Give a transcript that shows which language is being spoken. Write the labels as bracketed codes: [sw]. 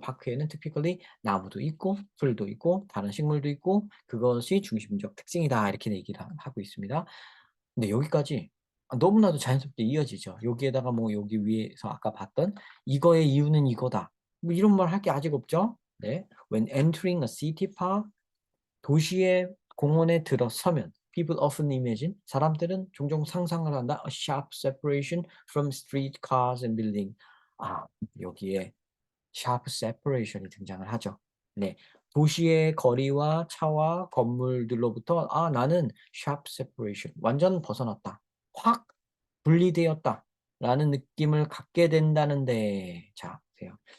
[ko] 파크에는 typically 나무도 있고 풀도 있고 다른 식물도 있고 그것이 중심적 특징이다. 이렇게 얘기를 하고 있습니다. 근데 여기까지 너무나도 자연스럽게 이어지죠. 여기에다가 뭐 여기 위에서 아까 봤던 "이거의 이유는 이거다." 뭐 이런 말 할 게 아직 없죠. 네. [en] When entering a city park [ko] 도시의 공원에 들어서면 [en] people often imagine [ko] 사람들은 종종 상상을 한다. [en] A sharp separation from street cars and building. [ko] 여기에 sharp separation이 등장을 하죠. 네. 도시의 거리와 차와 건물들로부터 나는 sharp separation 완전 벗어났다. 확 분리되었다라는 느낌을 갖게 된다는데 자 보세요.